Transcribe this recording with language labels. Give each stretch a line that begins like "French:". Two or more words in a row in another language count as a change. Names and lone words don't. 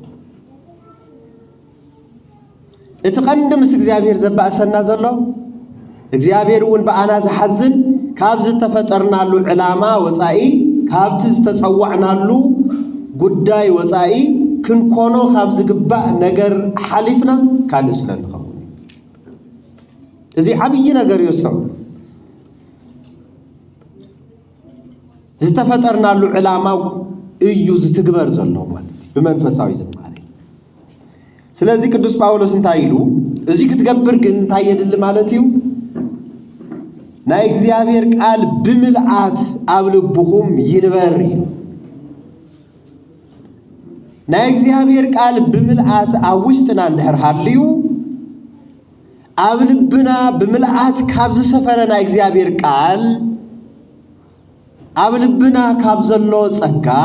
Tigrinya: እቲ ቀንዲ ምስ እግዚአብሔር ዘባእሰና ዘሎ እግዚአብሔር እውን በአና ዝሐዝን ካብ ዝተፈጠርናሉ ዕላማ ወጻኢ ካብቲ ዝተጸውዐናሉ ጉዳይ ወጻኢ ክንኮኖ ካብ ዝግባእ ነገር ሓሊፍና ካልእ ስለንኸውን እዚ ዓብይ ነገር ይወስም ዝተፈጠርናሉ ዕላማው እዩ ዝትግበር ዘሎ ማለት በመንፈሳዊ ዝማሬ ስለዚህ ቅዱስ ጳውሎስ እንታይሉ እዚ ክትገብር ግን ታየድል ማለት እዩ ናይ እግዚአብሔር ቃል ብምልአት ኣብ ልብኹም ይንበር ናይ እግዚአብሔር ቃል ብምልአት ኣብ ውሽጥና እንድሕር ሃልዩ ኣብ ልብና ብምልአት ካብ ዝሰፈረ ናይ እግዚአብሔር ቃል ኣብ ልብና ካብ ዘሎ ጸጋ